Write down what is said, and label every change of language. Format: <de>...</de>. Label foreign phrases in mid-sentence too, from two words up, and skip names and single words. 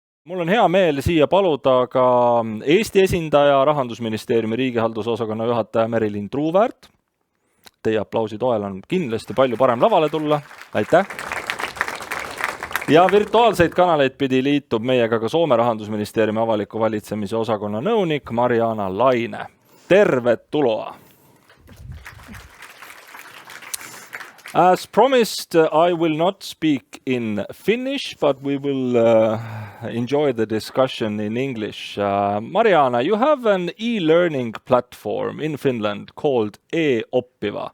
<et>Mul on hea meel siia paluda ka Eesti esindaja, Rahandusministeeriumi riigihaldusosakonna juhataja Merilin Truuväärt. Teie aplausi toel on kindlasti palju parem lavale tulla. Aitäh! Ja virtuaalseid kanaleid pidi liitub meiega ka Soome Rahandusministeeriumi avaliku valitsemise osakonna nõunik Marjaana Laine.</et> <fi>Tervetuloa!</fi> <en>As promised, I will not speak in Finnish, but we will enjoy the discussion in English. Marjaana, you have an e-learning platform in Finland called e-oppiva.</en>